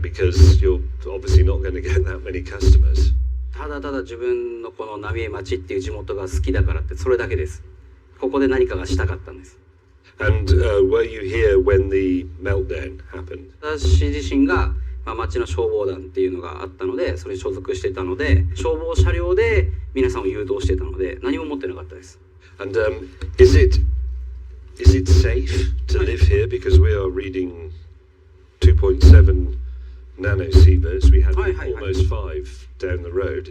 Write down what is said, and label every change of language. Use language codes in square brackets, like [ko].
[en] Because you're obviously not going to get that many customers. [ja] ただただ自分のこの浪江町っていう地元が好きだからってそれだけです。ここで何かがしたかったんです。 [en] And were you here when the meltdown happened? [ja] 私自身が、町の消防団っていうのがあったので、それに所属していたので、消防車両で皆さんを誘導していたので、何も持ってなかったです。 [en] And is it safe to live here? Because we are reading 2.7 nanosieverts. We have almost 5 down the road.